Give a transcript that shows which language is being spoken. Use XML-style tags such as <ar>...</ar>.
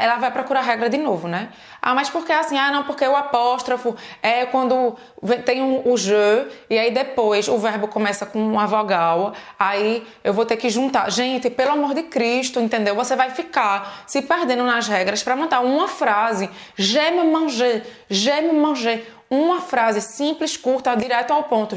<pt>Ela vai procurar a regra de novo, né? Mas por que assim? Não, porque o apóstrofo é quando tem o je, e aí depois o verbo começa com uma vogal, aí eu vou ter que juntar. Gente, pelo amor de Cristo, entendeu? Você vai ficar se perdendo nas regras para montar uma frase.</pt> <fr>J'aime manger, j'aime manger.</fr> <pt>Uma frase simples, curta, direto ao ponto.</pt>